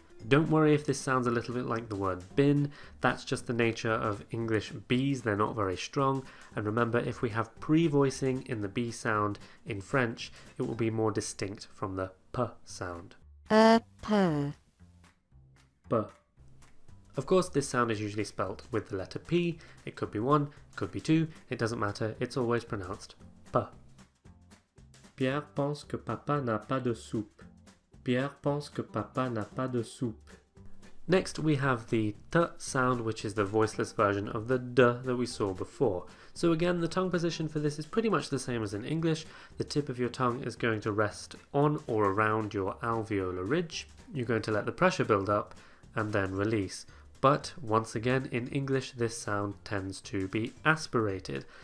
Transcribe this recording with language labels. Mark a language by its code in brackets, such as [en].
[en] Don't worry if this sounds a little bit like the word bin, that's just the nature of English Bs, they're not very strong, and remember if we have pre-voicing in the B sound in French, it will be more distinct from the P sound. P. B. Of course this sound is usually spelt with the letter P, it could be 1, it could be 2, it doesn't matter, it's always pronounced P. [fr] Pierre pense que papa n'a pas de soupe. Pierre pense que papa n'a pas de soupe. [en] Next we have the T sound, which is the voiceless version of the D that we saw before. So again, the tongue position for this is pretty much the same as in English. The tip of your tongue is going to rest on or around your alveolar ridge. You're going to let the pressure build up and then release. But once again, in English, this sound tends to be aspirated.